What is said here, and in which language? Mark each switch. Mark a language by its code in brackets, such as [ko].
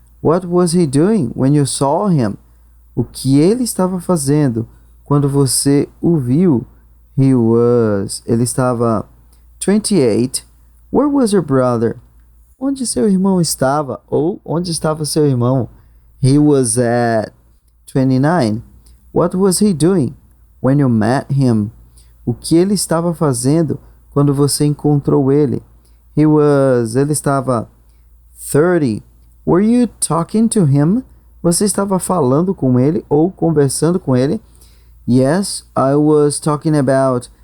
[en] What was he doing when you saw him? [pt] O que ele estava fazendo quando você o viu? Ele estava... 28. [en] Where was your brother? [pt] Onde seu irmão estava? Ou onde estava seu irmão? [en] He was at... 29. What was he doing when you met him? [pt] O que ele estava fazendo quando você encontrou ele? Ele estava... [en] 30. Were you talking to him? [pt] Você estava falando com ele ou conversando com ele? [en] Yes, I was talking about...